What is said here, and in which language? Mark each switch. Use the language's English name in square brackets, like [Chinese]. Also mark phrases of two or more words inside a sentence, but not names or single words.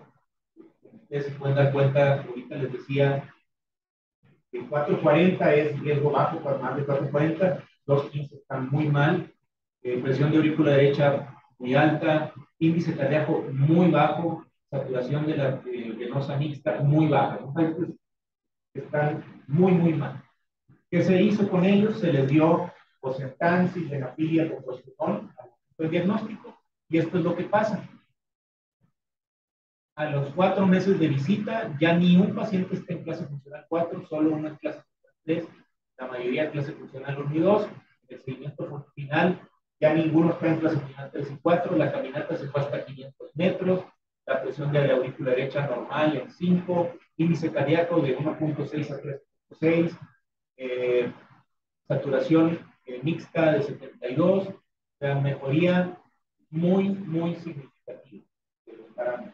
[Spanish] Ustedes se pueden dar cuenta, ahorita les decía, que 4.40 es riesgo bajo, para más de 4.40, 2.15 están muy mal, presión de aurícula derecha muy alta, índice cardíaco muy bajo, saturación de la venosa mixta muy baja. Entonces, están muy, muy mal. ¿Qué se hizo con ellos? Se les dio Bosentan, sildenafil, compositón, el diagnóstico. Y esto es lo que pasa. A los 4 meses de visita, ya ni un paciente está en clase funcional 4, solo uno en clase funcional 3, la mayoría en clase funcional 1 y 2. El seguimiento final, ya ninguno está en clase funcional 3 y 4, la caminata se fue hasta 500 metros, la presión de la aurícula derecha normal en 5, índice cardíaco de 1.6 a 3.6, saturación mixta de 72, la mejoría muy, muy significativa de los parámetros.